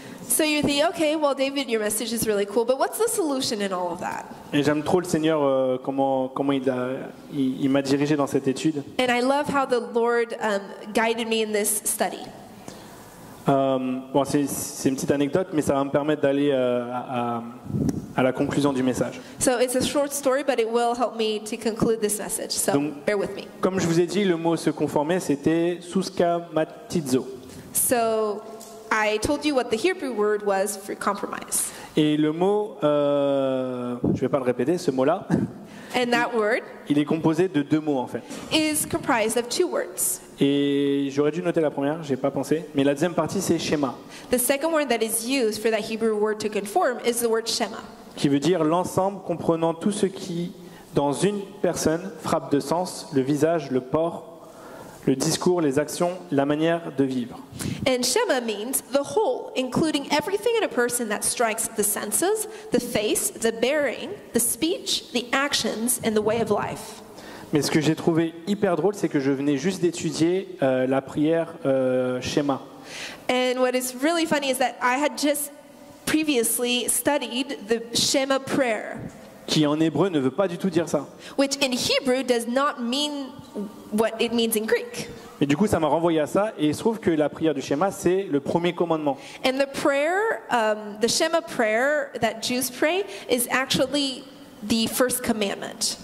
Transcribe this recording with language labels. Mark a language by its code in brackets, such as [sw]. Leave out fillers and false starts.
[en] So you think, okay, well, David, your message is really cool, but what's the solution in all of that? [fr] Et j'aime trop le Seigneur, comment il m'a dirigé dans cette étude. [en] And I love how the Lord guided me in this study. [fr] Bon, c'est une petite anecdote, mais ça va me permettre d'aller à la conclusion du message. [en] So it's a short story, but it will help me to conclude this message. So [fr] Donc, [en] bear with me. [fr] Comme je vous ai dit, le mot se conformer, c'était suskamatizo. [en] So I told you what the Hebrew word was for compromise. [fr] Et le mot, je vais pas le répéter, ce mot-là, [en] And that word [fr] il est composé de deux mots en fait. [en] is comprised of two words. [fr] Et j'aurais dû noter la première, j'ai pas pensé, mais la deuxième partie c'est schéma, [en] The second word that is used for that Hebrew word to conform is the word shema, [fr] qui veut dire l'ensemble comprenant tout ce qui, dans une personne, frappe de sens, le visage, le port, le discours, les actions, la manière de vivre. [en] And shema means the whole, including everything in a person that strikes the senses, the face, the bearing, the speech, the actions, and the way of life. [fr] Mais ce que j'ai trouvé hyper drôle, c'est que je venais juste d'étudier la prière schéma. [en] And what is really funny is that I had just previously studied the Shema prayer, [fr] Qui en hébreu ne veut pas du tout dire ça. [en] which in Hebrew does not mean what it means in Greek. [fr] Et du coup, ça m'a renvoyé à ça, et il se trouve que la prière du schéma, c'est le premier commandement. [en] And the prayer, the Shema prayer that Jews pray is actually the first commandment.